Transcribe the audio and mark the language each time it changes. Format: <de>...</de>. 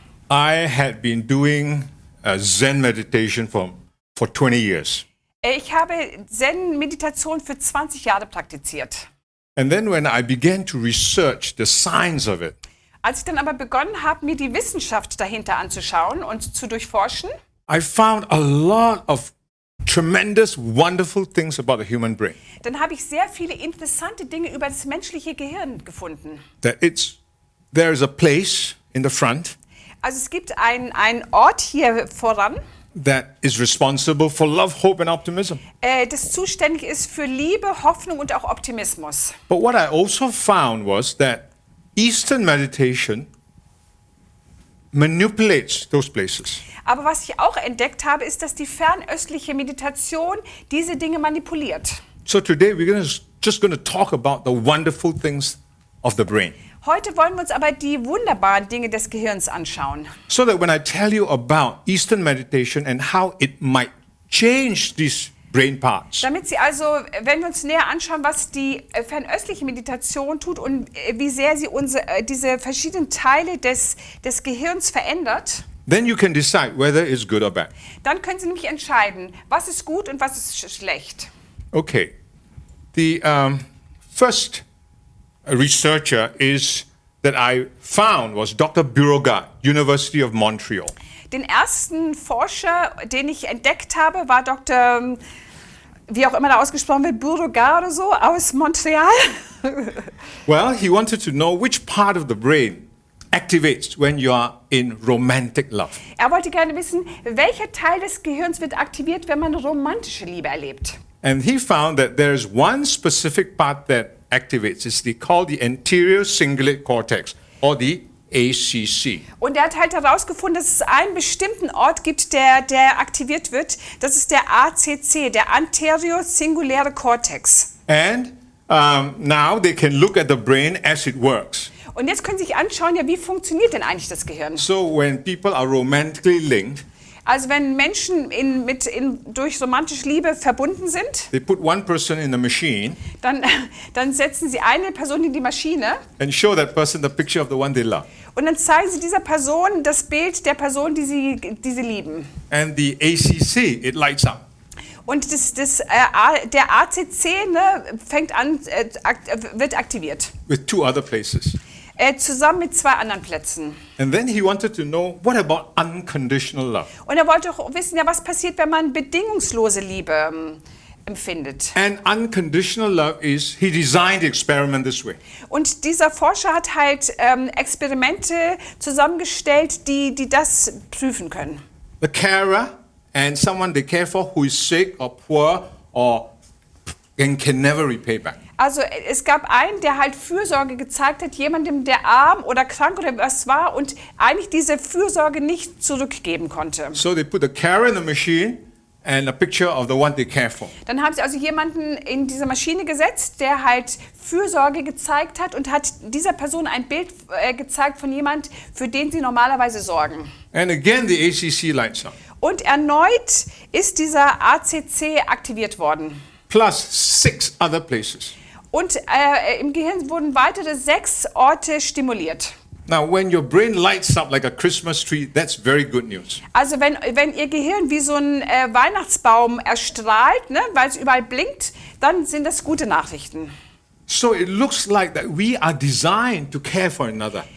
<en>I had been doing Zen meditation for 20 years.</en> <de>Ich habe Zen-Meditation für 20 Jahre praktiziert.</de> <en>And then when I began to research the science of it,</en> <de>Als ich dann aber begonnen habe, mir die Wissenschaft dahinter anzuschauen und zu durchforschen,</de> <en>I found a lot of tremendous, wonderful things about the human brain.</en> <de>dann habe ich sehr viele interessante Dinge über das menschliche Gehirn gefunden.</de> <en>That there is a place in the front</en> <de>Also es gibt einen Ort hier voran,</de> <en>that is responsible for love, hope and optimism.</en> <de>das zuständig ist für Liebe, Hoffnung und auch Optimismus.</de> <en>But what I also found was that Eastern meditation manipulates those places.</en> <de>Aber was ich auch entdeckt habe, ist, dass die fernöstliche Meditation diese Dinge manipuliert.</de> <en>So today we're just going to talk about the wonderful things of the brain.</en> <de>Heute wollen wir uns aber die wunderbaren Dinge des Gehirns anschauen.</de> <en>So that when I tell you about Eastern meditation and how it might change these brain parts,</en> <de>Damit Sie also, wenn wir uns näher anschauen, was die fernöstliche Meditation tut und wie sehr sie diese verschiedenen Teile des Gehirns verändert,</de> <en>then you can decide whether it's good or bad.</en> <de>dann können Sie nämlich entscheiden, was ist gut und was ist schlecht.</de> <en>Okay. The first researcher that I found was Dr. Burogat, University of Montreal.</en> <de>Den ersten Forscher, den ich entdeckt habe, war Dr., wie auch immer da ausgesprochen wird, Burogat oder so, aus Montreal.</de> <en>Well, he wanted to know which part of the brain activates when you are in romantic love.</en> <de>Er wollte gerne wissen, welcher Teil des Gehirns wird aktiviert, wenn man romantische Liebe erlebt.</de> <en>And he found that there is one specific part that activates. It's called the anterior cingulate cortex, or the ACC.</en> <de>Und er hat halt herausgefunden, dass es einen bestimmten Ort gibt, der aktiviert wird. Das ist der ACC, der Anterior-Singuläre Cortex.</de> <en>And now they can look at the brain as it works.</en> <de>Und jetzt können Sie sich anschauen, ja, wie funktioniert denn eigentlich das Gehirn?</de> <en>So when people are romantically linked,</en> <de>Also wenn Menschen durch romantische Liebe verbunden sind,</de> <en>they put one person in the machine</en> <de>dann setzen sie eine Person in die Maschine</de> <en>and show that person the picture of the one they love.</en> <de>und dann zeigen sie dieser Person das Bild der Person, die sie lieben.</de> <en>And the ACC, it lights up.</en> <de>Und der ACC fängt an, wird aktiviert.</de> <en>With two other places.</en> <de>Zusammen mit zwei anderen Plätzen.</de> <en>And then he wanted to know, what about unconditional love?</en> <de>Und er wollte auch wissen, ja, was passiert, wenn man bedingungslose Liebe empfindet.</de> <en>And unconditional love he designed the experiment this way.</en> <de>Und dieser Forscher hat halt Experimente zusammengestellt, die das prüfen können.</de> <en>The carer and someone they care for who is sick or poor or can never repay back.</en> <de>Also es gab einen, der halt Fürsorge gezeigt hat, jemandem, der arm oder krank oder was war und eigentlich diese Fürsorge nicht zurückgeben konnte.</de> <en>So they put the carer in the machine and a picture of the one they care for.</en> <de>Dann haben sie also jemanden in diese Maschine gesetzt, der halt Fürsorge gezeigt hat und hat dieser Person ein Bild gezeigt von jemand, für den sie normalerweise sorgen.</de> <en>And again the ACC lights up.</en> <de>Und erneut ist dieser ACC aktiviert worden.</de> <en>Plus 6 other places.</en> <de>Und im Gehirn wurden weitere 6 Orte stimuliert.</de> <en>Now, when your brain lights up like a Christmas tree, that's very good news.</en> <de>Also wenn Ihr Gehirn wie so ein Weihnachtsbaum erstrahlt, ne, weil es überall blinkt, dann sind das gute Nachrichten.</de> <en>So it looks like that we are designed to care for another.</en>